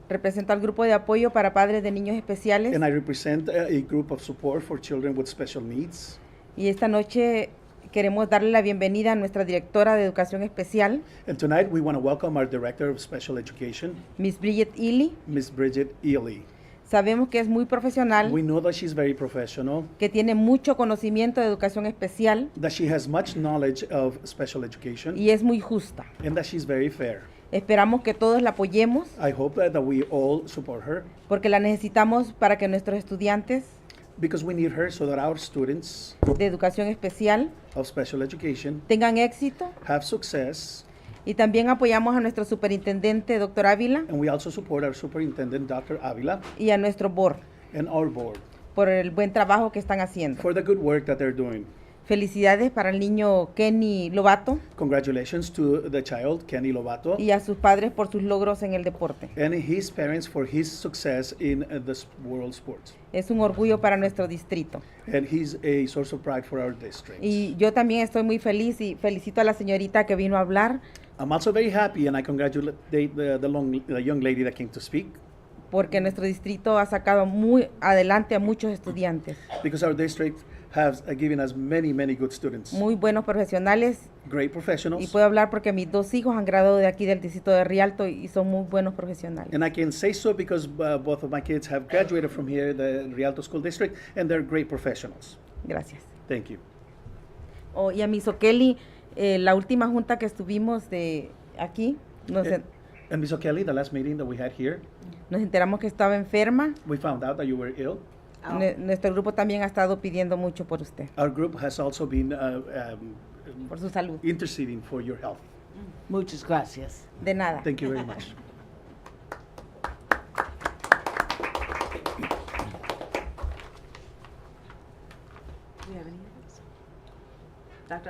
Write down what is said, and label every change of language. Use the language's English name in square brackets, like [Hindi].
[Spanish] Represento al grupo de apoyo para padres de niños especiales. [English] And I represent a group of support for children with special needs. [Spanish] Y esta noche queremos darle la bienvenida a nuestra directora de Educación Especial. [English] And tonight we want to welcome our Director of Special Education, Miss Bridget Ely. Miss Bridget Ely. [Spanish] Sabemos que es muy profesional. [English] We know that she's very professional. [Spanish] Que tiene mucho conocimiento de educación especial. [English] That she has much knowledge of special education. [Spanish] Y es muy justa. [English] And that she's very fair. [Spanish] Esperamos que todos la apoyemos. [English] I hope that we all support her. [Spanish] Porque la necesitamos para que nuestros estudiantes [English] because we need her so that our students [Spanish] de educación especial [English] of special education [Spanish] tengan éxito. [English] Have success. [Spanish] Y también apoyamos a nuestro superintendente, Dr. Ávila. [English] And we also support our superintendent, Dr. Avila. [Spanish] Y a nuestro board. [English] And our board. [Spanish] Por el buen trabajo que están haciendo. [English] For the good work that they're doing. [Spanish] Felicidades para el niño Kenny Lobato. [English] Congratulations to the child, Kenny Lobato. [Spanish] Y a sus padres por sus logros en el deporte. [English] And his parents for his success in the world sports. [Spanish] Es un orgullo para nuestro distrito. [English] And he's a source of pride for our district. [Spanish] Y yo también estoy muy feliz y felicito a la señorita que vino a hablar. [English] I'm also very happy and I congratulate the young lady that came to speak. [Spanish] Porque nuestro distrito ha sacado muy adelante a muchos estudiantes. [English] Because our district has given us many good students. [Spanish] Muy buenos profesionales. [English] Great professionals. [Spanish] Y puedo hablar porque mis dos hijos han graduado de aquí del distrito de Rialto y son muy buenos profesionales. [English] And I can say so because both of my kids have graduated from here, the Rialto School District, and they're great professionals. [Spanish] Gracias. [English] Thank you. [Spanish] Oh, y a Miss O'Kelly, la última junta que estuvimos de aquí, [English] and Miss O'Kelly, the last meeting that we had here, [Spanish] nos enteramos que estaba enferma. [English] We found out that you were ill. [Spanish] Nuestro grupo también ha estado pidiendo mucho por usted. [English] Our group has also been [Spanish] por su salud. [English] Interceding for your health. [Spanish] Muchas gracias. De nada. [English] Thank you very much. Do we have any others? Dr.